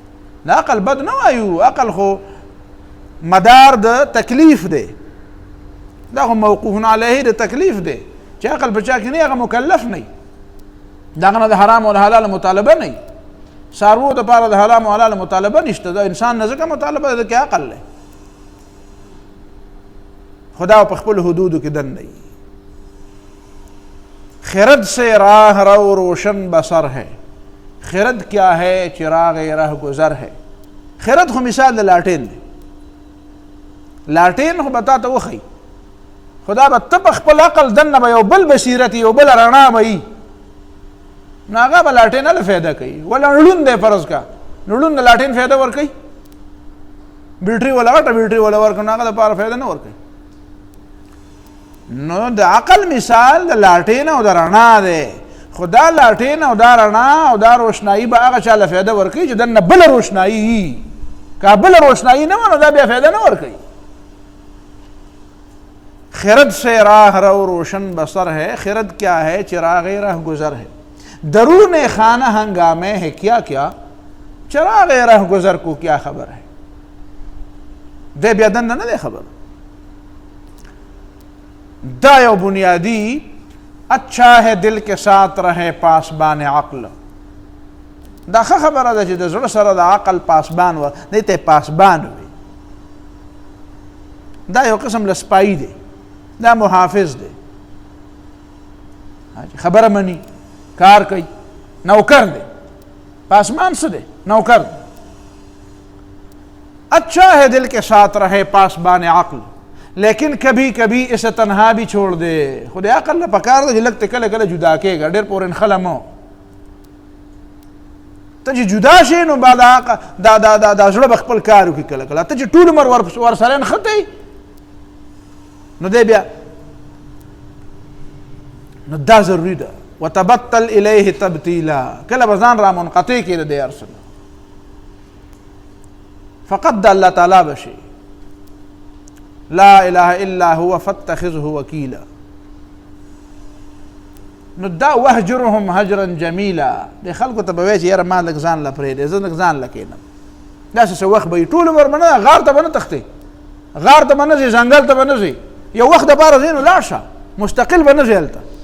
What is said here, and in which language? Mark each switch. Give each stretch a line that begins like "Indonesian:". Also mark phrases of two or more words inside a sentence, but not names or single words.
Pashto: د عقل بد نه وایو، عقل خو مدار د تکلیف دی، دا خو موقوف علیه د تکلیف دی چې عقل په چا کې نه هغه مکلف نه، دغه نه د حرام او د حلال مطالبه نه. څاروو دپاره د حرام او حلال مطالبه نشته، د انسان نه ځکه مطالبه ده کې عقل دی. خدا په خپل حدودو کې دن دی.
Urdu: خرد سے راہ رو روشن بسر ہے، خرد کیا ہے چراغ رہ گزر ہے.
Pashto: خرد خو مثال د لاټین دی، لاټین خو به تا ته وښیي، خدا به ته په خپل عقل دننه به یو بل بصیرت یو بل رڼا به وي، نو هغه به لاټین هله فایده کوي. ولا ړوند دی
Urdu: فرض کا،
Pashto: نو ړوند د لاټین فایده ورکوي، بیټري ولا غټه بیټري ولا ورکوي، نو هغه دپاره فایده نه ورکوي. نو د عقل مثال د لاټین او د رڼا دی، خو دا لاټین او دا رڼا او دا روشنایي به هغه چا له فایده ورکوي چې دننه بله روشنایي وي. که بله روشنایي نه وه نو دا بیا فایده نه ورکوي.
Urdu: خرد سے راہ رو روشن بسر ہے، خرد کیا ہے چراغ رہ گزر ہے. درون خانہ ہنگامے ہے کیا کیا، چراغ رہ گزر کو کیا خبر ہے.
Pashto: دے بیا دننه نه دی خبر. دا یو
Urdu: بنیادی اچھا ہے دل کے ساتھ رہے پاسبان عقل.
Pashto: دا ښه خبره ده چې د زړه سره د عقل پاسبان و دی ته پاسبان وي. دا یو قسم له سپایي دی، دا محافظ دی، خبره مني، کار کوي، نوکر دی. پاسبان څه دی؟ نوکر دی.
Urdu: اچھا ہے دل کے ساتھ رہے پاسبان عقل، لیکن کبھی کبھی اسے تنہا بھی چھوڑ دے.
Pashto: خود عقل نه پکار ده چې لږ ته کله کله جدا کېږه، ډېر پورې نښله مه. ته چې جدا شې نو بعد دا زړه به خپل کار وکړي کله کله. ته چې ټول عمر ورسره نښتی نو دی بیا نو دا ضروري ده.
Arabic: وتبتل الیه تبتیلا،
Pashto: کله به ځان را منقطع کړي د دې هر څه، فقط د الله تعالی به شي.
Arabic: لا اله الا هو فاتخذه وکیلا.
Pashto: نو دا
Arabic: وهجرهم هجرا جمیلا،
Pashto: د خلکو ته به وایي چې یاره ما لږ ځان له پرېږدې، زه لږ ځان له کښېنم. داسې څه وخت به وي، ټول عمر به نه، غار ته به نه تښتې، غار ته به نه ځې، ځنګل ته به نه ځې، یو وخت دپاره ځې نو لاړ شه، مستقل به نه ځې هلته.